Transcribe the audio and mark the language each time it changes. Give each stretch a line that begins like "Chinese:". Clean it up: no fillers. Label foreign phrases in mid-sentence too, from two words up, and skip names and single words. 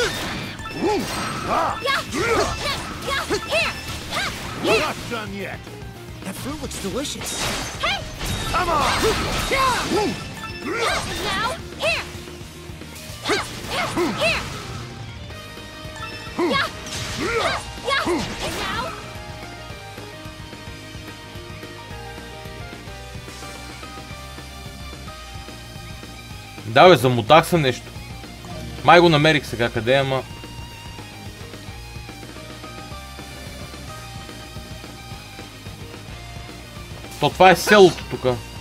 English: We're not done yet. That fruit looks delicious. Hey! Come on! Now, here! Here! And now?
Bulgarian: Да, бе, замотах се нещо. Май го намерих сега, къде е, ама... То това е селото тука.